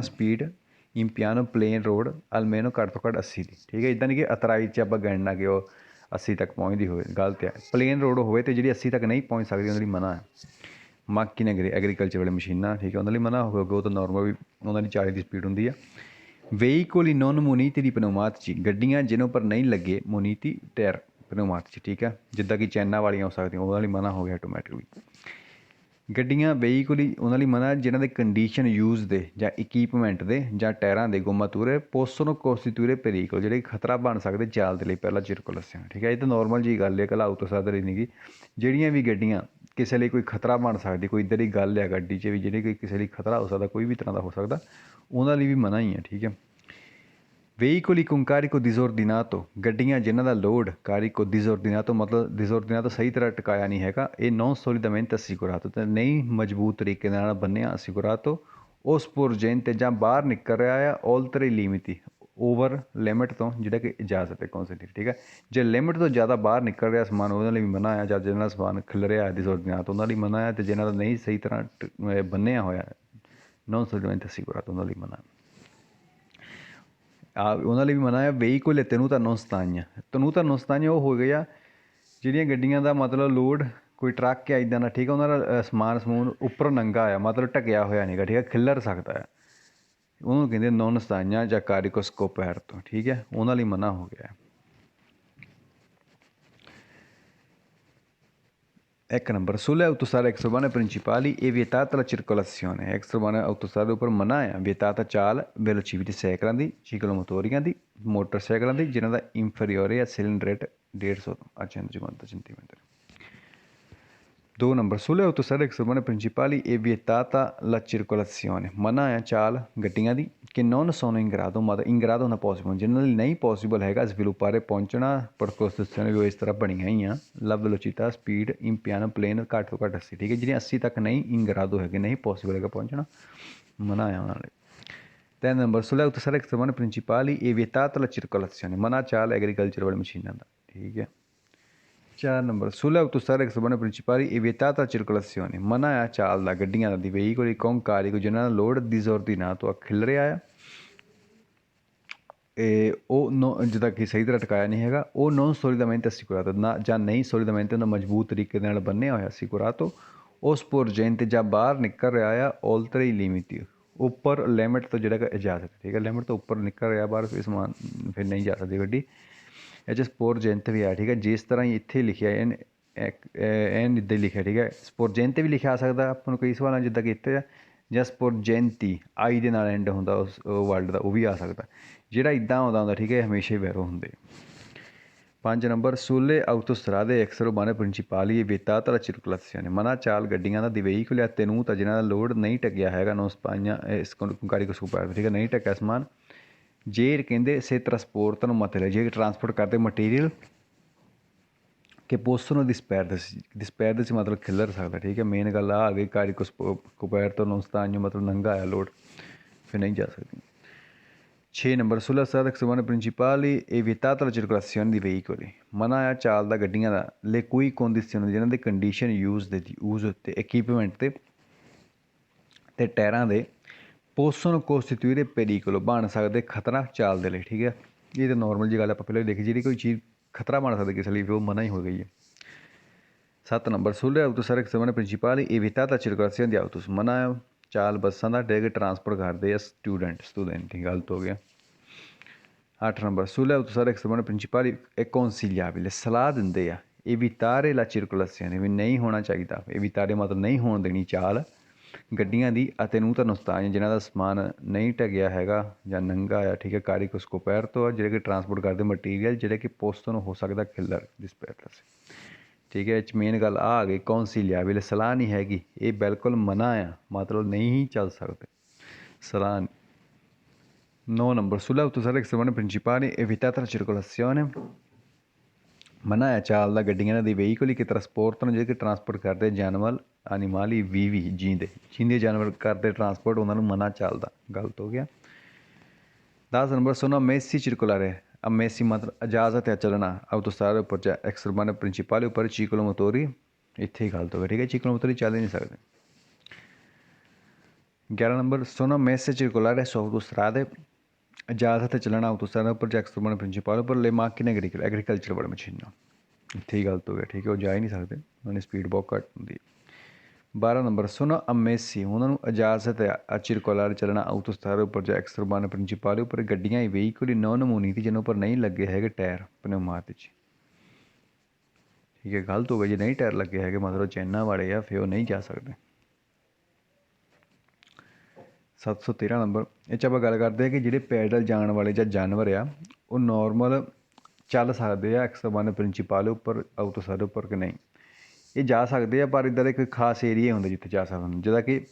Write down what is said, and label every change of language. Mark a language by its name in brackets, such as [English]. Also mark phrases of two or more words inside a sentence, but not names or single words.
[Punjabi] ਸਪੀਡ [Italian] in piano [English] plain road [Punjabi] ਅਲਮੇਨੋ ਘੱਟ ਤੋਂ ਘੱਟ 80 ਦੀ, ਠੀਕ ਹੈ। ਇੱਦਾਂ ਨਹੀਂ ਕਿ ਅਤਰਾਈ 'ਚ ਆਪਾਂ ਗਣਨਾ ਕਿ ਉਹ 80 ਤੱਕ ਪਹੁੰਚਦੀ ਹੋਵੇ, ਗਲਤ ਹੈ। [English] plain road [Punjabi] ਹੋਵੇ ਅਤੇ ਜਿਹੜੀ 80 ਤੱਕ ਨਹੀਂ ਪਹੁੰਚ ਸਕਦੀ ਉਹਨਾਂ ਲਈ ਮਨਾ ਹੈ। ਮਾਕੀਨ ਐਗਰੀਕਲਚਰ ਵਾਲੇ ਮਸ਼ੀਨਾਂ, ਠੀਕ ਹੈ, ਉਹਨਾਂ ਲਈ ਮਨਾ ਹੋਵੇਗਾ, ਉਹ ਤਾਂ ਨੋਰਮਲ ਵੀ ਉਹਨਾਂ ਦੀ 40 ਦੀ ਸਪੀਡ ਹੁੰਦੀ ਆ। [Italian] veicoli non muniti di pneumatici, [Punjabi] ਗੱਡੀਆਂ ਜਿਹਨਾਂ ਉੱਪਰ ਨਹੀਂ ਲੱਗੇ ਮੋਨੀਤੀ ਟਾਇਰ ਪਨੇਉਮਾਟਿਕ, ਠੀਕ ਹੈ, ਜਿੱਦਾਂ ਕਿ ਚੈਨਾ ਵਾਲੀਆਂ ਹੋ ਸਕਦੀਆਂ, ਉਹਨਾਂ ਲਈ ਮਨਾ ਹੋ ਗਿਆ ਆਟੋਮੈਟਿਕਲੀ। ਗੱਡੀਆਂ veicoli ਉਹਨਾਂ ਲਈ ਮਨਾ ਜਿਹਨਾਂ ਦੇ ਕੰਡੀਸ਼ਨ ਯੂਜ਼ ਦੇ ਜਾਂ ਇਕੀਪਮੈਂਟ ਦੇ ਜਾਂ ਟਾਇਰਾਂ ਦੇ ਗੋਮਾਤੂਰੇ [Italian] possono costituire pericolo, [Punjabi] ਜਿਹੜੇ ਖਤਰਾ ਬਣ ਸਕਦੇ ਚਾਲ ਦੇ ਲਈ ਪਹਿਲਾਂ circolazione, ਠੀਕ ਹੈ। ਇਹ ਤਾਂ ਨੋਰਮਲ ਜਿਹੀ ਗੱਲ ਹੈ, ਕੱਲ੍ਹ autostrade ਨਹੀਂ ਗੀ। ਜਿਹੜੀਆਂ ਵੀ ਗੱਡੀਆਂ ਕਿਸੇ ਲਈ ਕੋਈ ਖਤਰਾ ਬਣ ਸਕਦੀ, ਕੋਈ ਇੱਦਾਂ ਦੀ ਗੱਲ ਹੈ ਗੱਡੀ 'ਚ ਵੀ ਜਿਹੜੀ ਕਿ ਕਿਸੇ ਲਈ ਖਤਰਾ ਹੋ ਸਕਦਾ, ਕੋਈ ਵੀ ਤਰ੍ਹਾਂ ਦਾ ਹੋ ਸਕਦਾ, ਉਹਨਾਂ ਲਈ ਵੀ ਮਨਾ ਹੀ ਹੈ, ਠੀਕ ਹੈ। [Italian] veicoli con carico disordinato, [Punjabi] ਗੱਡੀਆਂ ਜਿਨ੍ਹਾਂ ਦਾ ਲੋਡ [Italian] carico disordinato [Punjabi] ਮਤਲਬ disordinato ਸਹੀ ਤਰ੍ਹਾਂ ਟਿਕਾਇਆ ਨਹੀਂ ਹੈਗਾ, ਇਹ [Italian] non solidamente assicurato, [Punjabi] ਅਤੇ ਨਹੀਂ ਮਜ਼ਬੂਤ ਤਰੀਕੇ ਨਾਲ ਬੰਨਿਆ assicurato, ਉਹ sporgente ਜਾਂ ਬਾਹਰ ਨਿਕਲ ਰਿਹਾ ਆ [Italian] oltre i limiti, [English] over limit [Punjabi] ਤੋਂ, ਜਿਹੜਾ ਕਿ ਇਜਾਜ਼ਤ ਹੈ ਕੌਂਸੈਂਟ, ਠੀਕ ਹੈ। ਜੇ ਲਿਮਿਟ ਤੋਂ ਜ਼ਿਆਦਾ ਬਾਹਰ ਨਿਕਲ ਰਿਹਾ ਸਮਾਨ ਉਹਨਾਂ ਲਈ ਵੀ ਮਨਾ ਆ, ਜਾਂ ਜਿਹਨਾਂ ਦਾ ਸਮਾਨ ਖਿਲ ਰਿਹਾ disordinato ਉਹਨਾਂ ਲਈ ਮਨਾ ਆ, ਅਤੇ ਜਿਹਨਾਂ ਦਾ ਨਹੀਂ ਸਹੀ ਤਰ੍ਹਾਂ ਬੰਨਿਆ ਹੋਇਆ [Italian] non solidamente assicurato [Punjabi] ਉਹਨਾਂ ਲਈ ਮਨਾ। ਉਹਨਾਂ ਲਈ ਵੀ ਮਨਾ ਹੈ। [Italian] veicoli tenuta non stagna, tenuta non stagna [Punjabi] ਉਹ ਹੋ ਗਿਆ ਜਿਹੜੀਆਂ ਗੱਡੀਆਂ ਦਾ ਮਤਲਬ ਲੋਡ ਕੋਈ ਟਰੱਕ ਹੈ ਇੱਦਾਂ ਦਾ, ਠੀਕ ਹੈ, ਉਹਨਾਂ ਦਾ ਸਮਾਨ ਸਮੂਨ ਉੱਪਰ ਨੰਗਾ ਆ, ਮਤਲਬ ਢਕਿਆ ਹੋਇਆ ਨਹੀਂ ਗਾ, ਠੀਕ ਹੈ, ਖਿੱਲਰ ਸਕਦਾ ਹੈ, ਉਹਨੂੰ ਕਹਿੰਦੇ [Italian] non stagna [Punjabi] ਜਾਂ [Italian] carico scoperto, [Punjabi] ਠੀਕ ਹੈ, ਉਹਨਾਂ ਲਈ ਮਨਾ ਹੋ ਗਿਆ। 1 ਨੰਬਰ [Italian] sulle autostrade extraeurbane principali è vietata la circolazione, extraeurbane autostrade [Punjabi] ਉੱਪਰ ਮਨਾ ਆ vietata ਚਾਲ velocipedi ਸਾਈਕਲਾਂ ਦੀ, ਚੀਕਲੋਮੋਟੋਰੀਆਂ ਦੀ, ਮੋਟਰਸਾਈਕਲਾਂ ਦੀ ਜਿਹਨਾਂ ਦਾ ਇੰਫੀਰੀਅਰ ਆ ਸਿਲਿੰਡਰ ਰੇਟ 150 ਸੈਂਟੀਮੀਟਰ। [Italian] 2 ਨੰਬਰ sulle autostrade extraeurbane principali è vietata la circolazione, [Punjabi] ਮਨਾ ਆ ਚਾਲ ਗੱਡੀਆਂ ਦੀ ਕਿ [Italian] non sono in grado, [Punjabi] ਮਤਲਬ [Italian] in grado [Punjabi] ਹੁੰਦਾ ਪੋਸੀਬਲ, ਜਿਹਨਾਂ ਲਈ ਨਹੀਂ ਪੋਸੀਬਲ ਹੈਗਾ ਸਵਿਲੁਪਾਰੇ ਪਹੁੰਚਣਾ, ਪਰ ਕੋਸਟੀਸ਼ਨ ਵੀ ਉਹ ਇਸ ਤਰ੍ਹਾਂ ਬਣੀਆਂ ਹੀ ਆ। [Italian] la velocità [Punjabi] ਸਪੀਡ [Italian] in piano [Punjabi] ਪਲੇਨ ਘੱਟ ਤੋਂ ਘੱਟ 80, ਠੀਕ ਹੈ, ਜਿਹੜੀਆਂ 80 ਤੱਕ ਨਹੀਂ [Italian] in grado [Punjabi] ਹੈਗੇ, ਨਹੀਂ ਪੋਸੀਬਲ ਹੈਗਾ ਪਹੁੰਚਣਾ, ਮਨਾ ਆ ਉਹਨਾਂ ਲਈ। [Italian] 3 ਨੰਬਰ sulle autostrade extraeurbane principali è vietata la circolazione, [Punjabi] ਮਨਾ ਚਾਲ ਐਗਰੀਕਲਚਰ ਵਾਲੀ ਮਸ਼ੀਨਾਂ ਦਾ, ਠੀਕ ਹੈ। [Italian] 4 ਨੰਬਰ sulle autostrade extraeurbane principali è vietata la circolazione, [Punjabi] ਮਨਾ ਆ ਚਾਲ ਦਾ ਗੱਡੀਆਂ ਦੀ [Italian] veicoli con carico [Punjabi] ਜਿਹਨਾਂ ਦਾ ਲੋਡ disordinato ਖਿਲ ਰਿਹਾ ਆ, ਉਹ ਜਿੱਦਾਂ ਕਿ ਸਹੀ ਤਰ੍ਹਾਂ ਟਿਕਾਇਆ ਨਹੀਂ ਹੈਗਾ, ਉਹ [Italian] non solidamente assicurato [Punjabi] ਨਾ ਜਾਂ ਨਹੀਂ solidamente ਉਹਨਾਂ ਮਜ਼ਬੂਤ ਤਰੀਕੇ ਨਾਲ ਬੰਨਿਆ ਹੋਇਆ assicurato, ਉਹ sporgente ਜਾਂ ਬਾਹਰ ਨਿਕਲ ਰਿਹਾ ਆ [Italian] oltre i limiti, [Punjabi] ਉੱਪਰ ਲਿਮਿਟ ਤੋਂ ਜਿਹੜਾ ਕਿ ਇਜਾਜ਼ਤ, ਠੀਕ ਹੈ, ਲਿਮਿਟ ਤੋਂ ਉੱਪਰ ਨਿਕਲ ਰਿਹਾ ਬਾਹਰ, ਫਿਰ ਸਮਾਨ ਫਿਰ ਨਹੀਂ ਜਾ ਸਕਦੀ ਗੱਡੀ। ਇਹ 'ਚ sporgente ਵੀ ਆ, ਠੀਕ ਹੈ, ਜਿਸ ਤਰ੍ਹਾਂ ਹੀ ਇੱਥੇ ਲਿਖਿਆ ਐਨ ਇੱਦਾਂ ਹੀ ਲਿਖਿਆ, ਠੀਕ ਹੈ। sporgente ਵੀ ਲਿਖਿਆ ਆ ਸਕਦਾ ਆਪਾਂ ਨੂੰ ਕਈ ਸਵਾਲਾਂ ਜਿੱਦਾਂ ਕਿ ਇੱਥੇ ਆ, ਜਾਂ sporgenti ਆਈ ਦੇ ਨਾਲ ਐਂਡ ਹੁੰਦਾ ਉਸ ਵਰਡ ਦਾ, ਉਹ ਵੀ ਆ ਸਕਦਾ। ਜਿਹੜਾ ਇੱਦਾਂ ਆਉਂਦਾ ਹੁੰਦਾ, ਠੀਕ ਹੈ, ਹਮੇਸ਼ਾ ਹੀ ਵੈਰੋ ਹੁੰਦੇ। 5 ਨੰਬਰ [Italian] sulle autostrade extraurbane principali e vietata la circolazione [Punjabi] ਮਨਾ ਚਾਲ ਗੱਡੀਆਂ ਦਾ [Italian] di veicoli a tenuta [Punjabi] ਜਿਨ੍ਹਾਂ ਦਾ ਲੋਡ ਨਹੀਂ ਟਕਿਆ ਹੈਗਾ [Italian] non spagna carico superfluo [Punjabi] ਠੀਕ ਹੈ ਨਹੀਂ ਟਕਿਆ ਸਮਾਨ ਜੇ ਕਹਿੰਦੇ ਸੇ ਟਰਾਂਸਪੋਰਟ ਨੂੰ ਮਤਲਬ ਜੇ ਟਰਾਂਸਪੋਰਟ ਕਰਦੇ ਮਟੀਰੀਅਲ ਕਿ [Italian] possono disperdersi [Punjabi] ਮਤਲਬ ਖਿਲਰ ਸਕਦਾ ਠੀਕ ਹੈ ਮੇਨ ਗੱਲ ਆ ਗਈ [Italian] carico coperto non stagno [Punjabi] ਮਤਲਬ ਨੰਗਾ ਆਇਆ ਲੋਡ ਫਿਰ ਨਹੀਂ ਜਾ ਸਕਦੀ 6 ਨੰਬਰ [Italian] sulla strada extraeurbane principali è vietata la circolazione di veicoli [Punjabi] ਮਨਾ ਆ ਚੱਲਦਾ ਗੱਡੀਆਂ ਦਾ ਲੈ ਕੋਈ ਕੰਡੀਸ਼ਨ ਜਿਹਨਾਂ ਦੀ ਕੰਡੀਸ਼ਨ ਯੂਜ਼ ਉੱਤੇ equipment ਤੇ ਟਾਇਰਾਂ ਦੇ [Italian] possono costituire pericolo [Punjabi] ਬਣ ਸਕਦੇ ਖਤਰਾ ਚਾਲ ਦੇ ਲਈ ਠੀਕ ਹੈ ਇਹ ਤਾਂ ਨੋਰਮਲ ਜੀ ਗੱਲ ਆਪਾਂ ਪਹਿਲਾਂ ਦੇਖੀ ਜਿਹੜੀ ਕੋਈ ਚੀਜ਼ ਖਤਰਾ ਬਣ ਸਕਦੀ ਕਿਸੇ ਲਈ ਉਹ ਮਨਾ ਹੀ ਹੋ ਗਈ ਹੈ 7 ਨੰਬਰ [Italian] sulle autostrade extraeurbane principali è vietata la circolazione di autobus [Punjabi] ਮਨਾ ਚਾਲ ਬੱਸਾਂ ਦਾ ਜਿਹੜੇ ਟਰਾਂਸਪੋਰਟ ਕਰਦੇ ਆ ਸਟੂਡੈਂਟ ਦੀ ਗਲਤ ਹੋ ਗਿਆ 8 ਨੰਬਰ [Italian] sulle autostrade extraeurbane principali è consigliabile [Punjabi] ਸਲਾਹ ਦਿੰਦੇ ਆ [Italian] evitare la circolazione [Punjabi] ਵੀ ਨਹੀਂ ਹੋਣਾ ਚਾਹੀਦਾ evitare ਮਤਲਬ ਨਹੀਂ ਹੋਣ ਦੇਣੀ ਚਾਲ ਗੱਡੀਆਂ ਦੀ ਅਤੇ ਨੂੰ ਤੁਹਾਨੂੰ ਸਥਾਨ ਜਿਨ੍ਹਾਂ ਦਾ ਸਮਾਨ ਨਹੀਂ ਢਕਿਆ ਹੈਗਾ ਜਾਂ ਨੰਗਾ ਆ ਠੀਕ ਹੈ [Italian] carico scoperto [Punjabi] ਆ ਜਿਹੜੇ ਕਿ ਟਰਾਂਸਪੋਰਟ ਕਰਦੇ ਮਟੀਰੀਅਲ ਜਿਹੜੇ ਕਿ ਪੋਸਟ ਤੋਂ ਹੋ ਸਕਦਾ ਖਿਲਰ disperdersi ਠੀਕ ਹੈ ਇਹ 'ਚ ਮੇਨ ਗੱਲ ਆ ਗਈ consigliabile ਸਲਾਹ ਨਹੀਂ ਹੈਗੀ ਇਹ ਬਿਲਕੁਲ ਮਨਾ ਆ ਮਤਲਬ ਨਹੀਂ ਹੀ ਚੱਲ ਸਕਦੇ ਸਲਾਹ 9 ਨੰਬਰ [Italian] sulle autostrade extraeurbane principali è vietata la circolazione [Punjabi] ਮਨਾ ਹੈ ਚੱਲਦਾ ਗੱਡੀਆਂ ਦੀ [Italian] veicoli che trasportano [Punjabi] ਜਿਹੜੇ ਕਿ ਟਰਾਂਸਪੋਰਟ ਕਰਦੇ ਜਾਨਵਰ [Italian] animali vivi [Punjabi] ਜੀਂਦੇ ਜਾਨਵਰ ਕਰਦੇ ਟਰਾਂਸਪੋਰਟ ਉਹਨਾਂ ਨੂੰ ਮਨਾ ਚੱਲਦਾ ਗਲਤ ਹੋ ਗਿਆ 10 ਨੰਬਰ [Italian] sono ammessi circolare [Punjabi] ammessi ਮਤਲਬ ਇਜਾਜ਼ਤ ਹੈ ਚੱਲਣਾ autostrade ਉੱਪਰ ਜਾਂ [Italian] extraeurbane principali [Punjabi] ਉੱਪਰ ciclomotori ਇੱਥੇ ਹੀ ਗਲਤ ਹੋ ਗਿਆ ਠੀਕ ਹੈ ciclomotori ਚੱਲ ਹੀ ਨਹੀਂ ਸਕਦੇ [Italian] 11 ਨੰਬਰ sono ammesse circolare su autostrade [Punjabi] ਇਜਾਜ਼ਤ ਹੈ ਚੱਲਣਾ [Italian] autostrade [Punjabi] ਉੱਪਰ ਜਾਂ [Italian] extraeurbane principali ਉੱਪਰ le macchine agricole [Punjabi] ਐਗਰੀਕਲਚਰ ਵਾਲੀ ਮਸ਼ੀਨਾਂ ਇੱਥੇ ਹੀ ਗਲਤ ਹੋ ਗਿਆ ਠੀਕ ਹੈ ਉਹ ਜਾ ਹੀ ਨਹੀਂ ਸਕਦੇ ਉਹਨਾਂ ਦੀ ਸਪੀਡ ਬਹੁਤ ਘੱਟ ਹੁੰਦੀ ਹੈ 12 ਨੰਬਰ [Italian] sono ammessi [Punjabi] ਉਹਨਾਂ ਨੂੰ ਇਜਾਜ਼ਤ ਹੈ circolare ਚੱਲਣਾ autostrade ਉੱਪਰ ਜਾਂ [Italian] extraeurbane principali [Punjabi] ਉੱਪਰ ਗੱਡੀਆਂ ਹੀ [Italian] veicoli non muniti [Punjabi] ਜਿਹਨਾਂ ਉੱਪਰ ਨਹੀਂ ਲੱਗੇ ਹੈਗੇ ਟਾਇਰ pneumatici ਠੀਕ ਹੈ ਗਲਤ ਹੋ ਗਿਆ ਜੇ ਨਹੀਂ ਟਾਇਰ ਲੱਗੇ ਹੈਗੇ ਮਤਲਬ ਚੈਨਾ ਵਾਲੇ ਆ ਫਿਰ ਉਹ ਨਹੀਂ ਜਾ ਸਕਦੇ 713 ਨੰਬਰ ਇਹ 'ਚ ਆਪਾਂ ਗੱਲ ਕਰਦੇ ਹਾਂ ਕਿ ਜਿਹੜੇ ਪੈਦਲ ਜਾਣ ਵਾਲੇ ਜਾਂ ਜਾਨਵਰ ਆ ਉਹ ਨੋਰਮਲ ਚੱਲ ਸਕਦੇ ਆ [Italian] extraeurbane principali [Punjabi] ਉੱਪਰ autostrade ਉੱਪਰ ਕਿ ਨਹੀਂ ਇਹ ਜਾ ਸਕਦੇ ਆ ਪਰ ਇੱਦਾਂ ਦੇ ਕੋਈ ਖਾਸ ਏਰੀਏ ਹੁੰਦੇ ਜਿੱਥੇ ਜਾ ਸਕਦੇ ਹਨ ਜਿੱਦਾਂ ਕਿ